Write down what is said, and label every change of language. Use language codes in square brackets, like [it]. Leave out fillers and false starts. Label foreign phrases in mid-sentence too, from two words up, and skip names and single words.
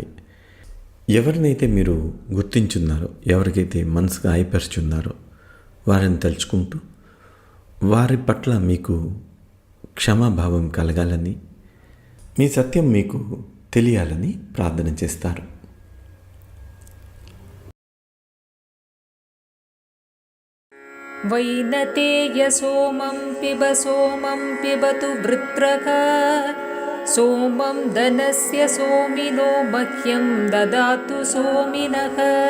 [te] ఎవరినైతే మీరు గుర్తించున్నారో, ఎవరికైతే మనసు గాయపరుచున్నారో వారిని తలుచుకుంటూ వారి పట్ల మీకు క్షమాభావం కలగాలని, మీ సత్యం మీకు తెలియాలని ప్రార్థన చేస్తారు. [sa] वैनतेय सोमं पिबतु वृत्रः सोमं धनस्य सोमिनो मह्यं ददातु सोमिनः